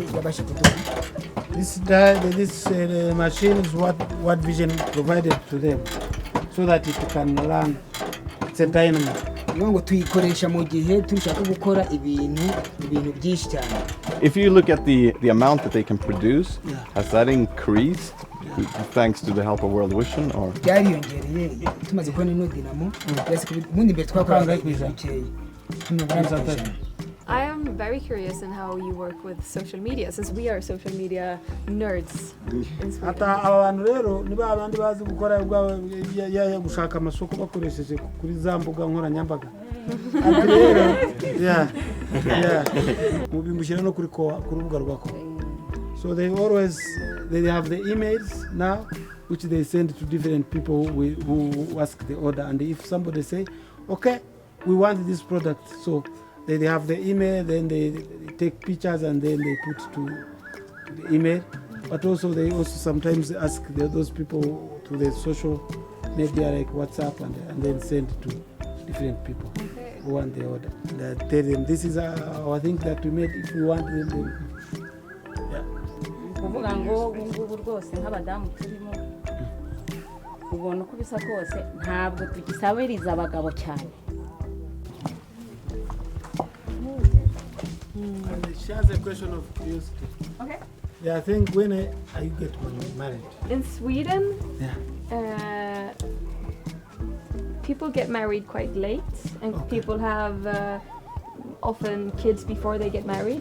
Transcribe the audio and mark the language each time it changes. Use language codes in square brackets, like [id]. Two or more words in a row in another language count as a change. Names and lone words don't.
[rw] mufashe kuduha. [en] This machine is what Vision provided to them so that it can learn. It's a dynamo. [rw] ngo tuyikoresha mu gihe turashaka gukora ibintu byinshi cyane. [en] If you look at the amount that they can produce, has that increased thanks to the help of World Vision or? [rw] Byariyongereye tumaze kubona ino dinamo. Ubundi mbere twakoraga bikeya. [en] I am very curious in how you work with social media, since we are social media nerds in Sweden. [rw] Ata abantu rero niba abandi bazi gukora ya gushaka amasoko bakoresheje kuri za mbuga nkoranyambaga. Ati rero yeah mubimushyira no kuri rubuga rwako. [en] So they have the emails now which they send to different people who ask the order, and if somebody say okay we want this product, so they have the email, then they take pictures and then they put to the email. But also they also sometimes ask those people to the social media like WhatsApp and then send to different people who want the order. And tell them this is our thing that we made. If you want them, yeah. [rw] Kuvuga ngo ngubu rwose nk'abadamu turimo ubona ko bisa kose ntabwo tugisabiriza abagabo cyane. [en] She has a question of curiosity. Okay. Yeah, I think when are you get married? In Sweden, Yeah. People get married quite late, and people have often kids before they get married.